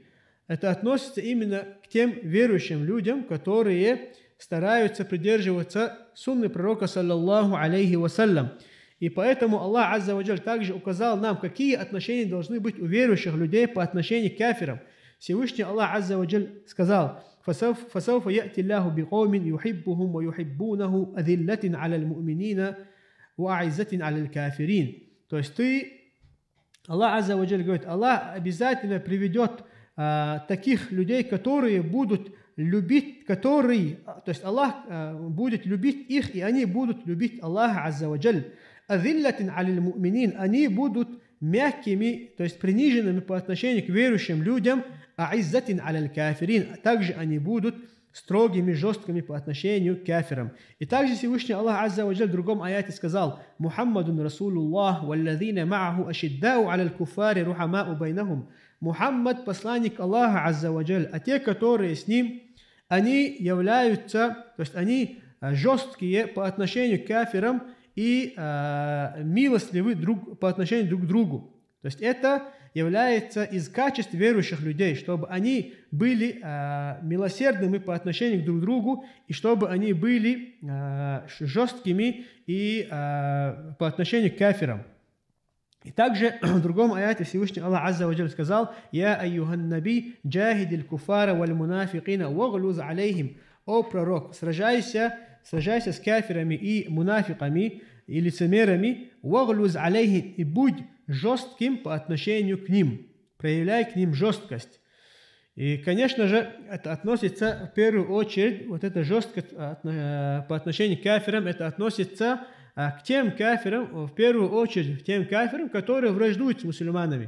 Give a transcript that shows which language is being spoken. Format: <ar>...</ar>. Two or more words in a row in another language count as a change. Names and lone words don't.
<ru>Это относится именно к тем верующим людям, которые стараются придерживаться сунны пророка,</ru> <ar>صلى الله عليه وسلم.</ar> <ru>И поэтому Аллах</ru> <ar>عز وجل</ar> <ru>также указал нам, какие отношения должны быть у верующих людей по отношению к кафирам. Всевышний Аллах</ru> <ar>عز وجل сказал: فَسَوْفَ يَأْتِ اللَّهُ بِقَوْمٍ يُحِبُّهُمْ وَيُحِبُّونَهُ أَذِلَّةٍ عَلَى الْمُؤْمِنِينَ وَأَعِزَّةٍ عَلَى الْكَافِرِينَ.</ar> <ru>То есть Аллах</ru> <ar>عز وجل</ar> <ru>говорит, Аллах обязательно приведет таких людей, которые будут любить, то есть Аллах будет любить их, и они будут любить Аллаха</ru> <ar>عز وجل. «أذلة على المؤمنين»,</ar> <ru>они будут мягкими, то есть приниженными по отношению к верующим людям.</ru> <ar>«أعزة على الكافرين»,</ar> <ru>также они будут строгими, жесткими по отношению к кафирам. И также Всевышний Аллах</ru> <ar>عز وجل</ar> <ru>в другом аяте сказал:</ru> <ar>«محمد رسول الله والذين معه أشداء على الكفار رحماء بينهم».</ar> <ru>Мухаммад, посланник Аллаха</ru> <ar>عز وجل,</ar> <ru>а те, которые с ним, они являются, то есть они жесткие по отношению к кафирам и милостливы по отношению друг к другу. То есть это является из качеств верующих людей, чтобы они были милосердными по отношению друг к другу, и чтобы они были жесткими и по отношению к кафирам. И также в другом аяте Всевышний Аллах</ru> <ar>عز وجل сказал: «يا أيها النبي جاهد الكفار والمنافقين واغلظ عليهم».</ar> <ru>О пророк, сражайся с кафирами и мунафиками и лицемерами,</ru> <ar>واغلظ عليهم,</ar> <ru>и будь жестким по отношению к ним, проявляй к ним жесткость. И, конечно же, это относится в первую очередь, вот эта жесткость по отношению к кафирам, это относится к тем кафирам, в первую очередь, к тем кафирам, которые враждуют с мусульманами.</ru>